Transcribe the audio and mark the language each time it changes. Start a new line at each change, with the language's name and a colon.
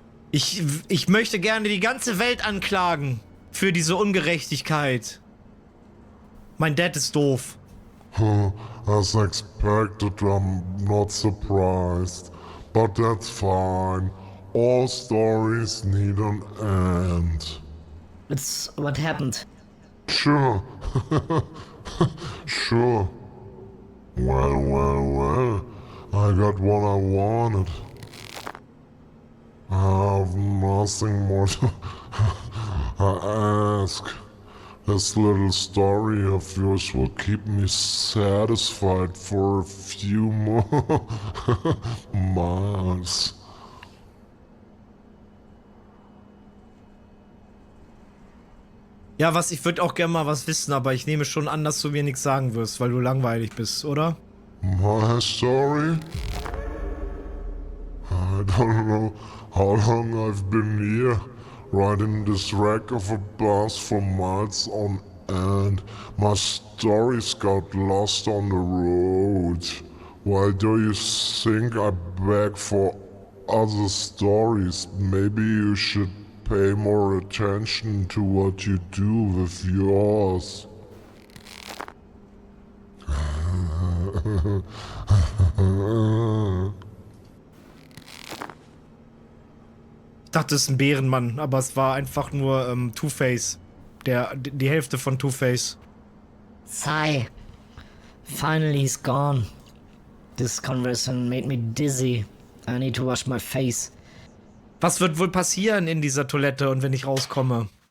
German: Ich möchte gerne die ganze Welt anklagen für diese Ungerechtigkeit. Mein Dad ist doof.
English: As expected, I'm not surprised. But that's fine. All stories need an end. It's what happened. Sure. Sure. Well. I got what I wanted. I have nothing more to ask. This little story of yours will keep me satisfied for a few more months.
German: Ja, ich würde auch gerne mal was wissen, aber ich nehme schon an, dass du mir nichts sagen wirst, weil du langweilig bist, oder?
English: My story? I don't know how long I've been here, riding this wreck of a bus for miles on end. My stories got lost on the road. Why do you think I beg for other stories? Maybe you should pay more attention to what you do with yours.
German: Ich dachte, es ist ein Bärenmann, aber es war einfach nur Two-Face. Die Hälfte von Two-Face.
English: Sigh. Finally, he's gone. This conversation made me dizzy. I need to wash my face.
German: Was wird wohl passieren in dieser Toilette und wenn ich rauskomme?